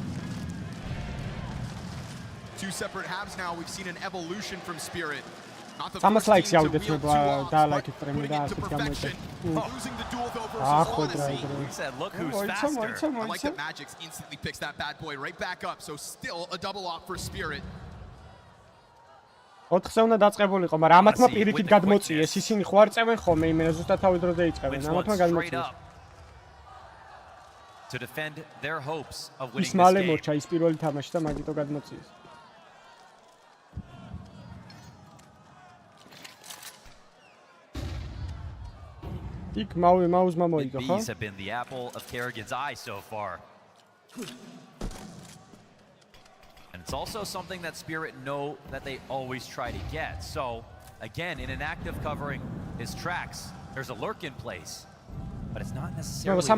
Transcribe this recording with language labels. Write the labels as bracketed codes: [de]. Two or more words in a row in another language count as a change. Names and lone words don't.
[en] Two separate halves now. We've seen an evolution from Spirit. Not the first team to wield two offs, but putting it to perfection. Losing the duel though versus Odyssey. He said, look who's faster. I like that Magix instantly picks that bad boy right back up. So still a double off for Spirit. [ka] 4-ზე უნდა დაწყებულიყო, მაგრამ ამათმა პირიქით გადმოწიეს. ისინი ხო არ წევენ ხოლმე, იმენა ზუსტად თავი დროზე იწყებენ. ამათმა გადმოწიეს. [en] To defend their hopes of winning this game. [ka] ის მალე მოჩა ის პირველი თამაში და მაგიტო გადმოწიეს. იქ მაუზმა მოიგო, ხო? [en] These have been the apple of Kerrigan's eye so far. And it's also something that Spirit know that they always try to get. So, again, in an active covering his tracks, there's a lurk in place. But it's not necessarily